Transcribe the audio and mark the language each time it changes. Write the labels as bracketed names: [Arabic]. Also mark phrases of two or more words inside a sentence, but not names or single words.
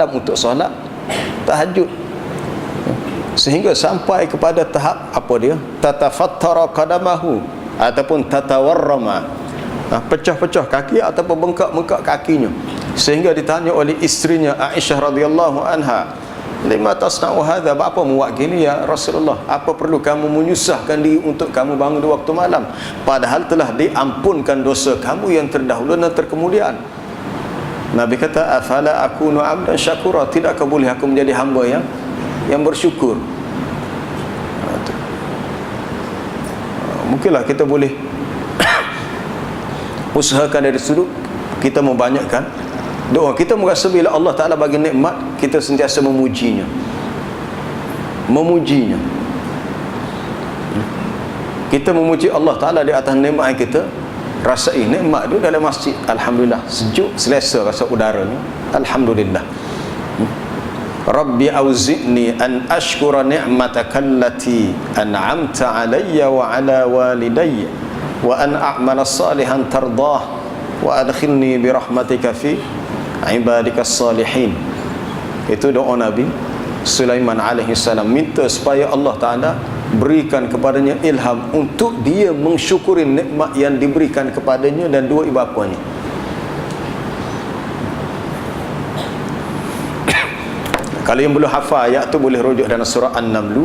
[Malay] untuk solat tahajud, sehingga sampai kepada tahap apa dia, [Arabic] تتفطر قدماه [Malay] ataupun tatawarrama, pecah-pecah kaki ataupun bengkak-bengkak kakinya, sehingga ditanya oleh isterinya Aisyah [Arabic] رضي الله عنها, لم تصنع هذا, [Malay] apa muat gini [Arabic] يا رسول الله, [Malay] apa perlu kamu menyusahkan diri untuk kamu bangun di waktu malam, padahal telah diampunkan dosa kamu yang terdahulu dan terkemudian. Nabi kata, [Arabic] أفلا أكون عبدا شكورا, [Malay] tidakkah boleh aku menjadi hamba yang bersyukur. Mungkinlah kita boleh usahakan dari sudut kita membanyakkan doa. Kita merasa bila Allah Ta'ala bagi nikmat, kita sentiasa memujinya. Kita memuji Allah Ta'ala di atas nikmat yang kita rasai. Nikmat itu dalam masjid, alhamdulillah, sejuk, selesa rasa udaranya, alhamdulillah. [Arabic] رب أوزعني أن أشكر نعمتك التي أنعمت علي وعلى والدي وأن أعمل صالحا ترضاه وأدخلني برحمتك في عبادك الصالحين. [Malay] Itu doa Nabi Sulaiman [Arabic] عليه السلام, [Malay] minta supaya Allah Ta'ala berikan kepadanya ilham untuk dia mensyukuri nikmat yang diberikan kepadanya dan dua ibu bapanya. Kalau yang belum hafal ayat tu boleh rujuk dalam surah An-Naml.